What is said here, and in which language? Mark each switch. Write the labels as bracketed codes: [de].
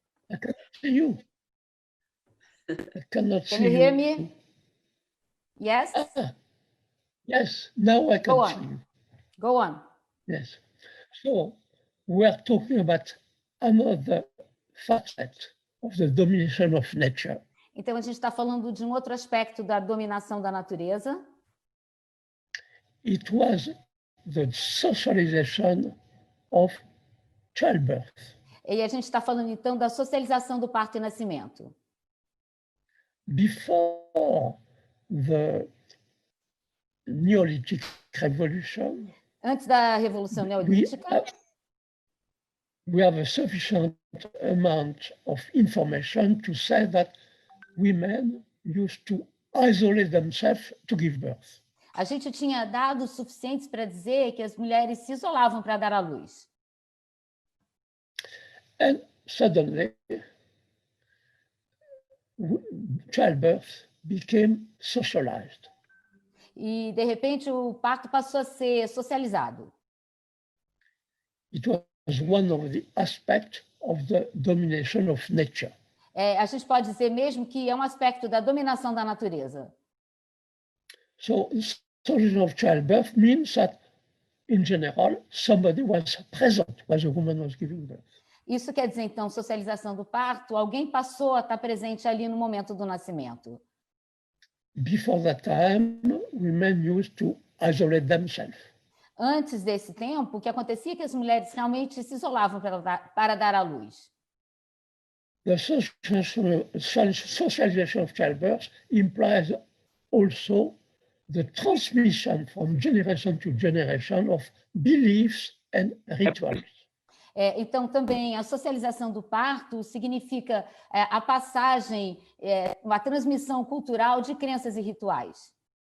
[en] I can see you. I cannot see Can you hear me? Yes? Ah, yes, now I can Go see on. you. Go on. Yes. So we're talking about another facet of the domination of nature. [pt] Então, a gente está falando de um outro aspecto da dominação da natureza. [en] It was the socialization of childbirth. [pt] E a gente está falando, então, da socialização do parto e nascimento. [en] Before the Neolithic Revolution, [pt] Antes da Revolução Neolítica, [en] we have a sufficient amount of information to say that women used to isolate themselves to give birth. [pt] a gente tinha dados suficientes para dizer que as mulheres se isolavam para dar à luz. [en] And suddenly, childbirth became socialized. [pt] E, de repente, o parto passou a ser socializado. [en] It was one of the aspects of the domination of nature. [pt] A gente pode dizer mesmo que é um aspecto da dominação da natureza. [en] So, socialization of childbirth means that, in general, somebody was present when the woman was giving birth. [pt] Isso quer dizer, então, socialização do parto, alguém passou a estar presente ali no momento do nascimento. [en] Before that time, women used to isolate themselves. [pt] Antes desse tempo, o que acontecia é que as mulheres realmente se isolavam para dar à luz. [en] The socialization of childbirth implies also the transmission from generation to generation of beliefs and rituals. [pt] Então, também, a socialização do parto significa a passagem, a transmissão cultural de crenças e rituais.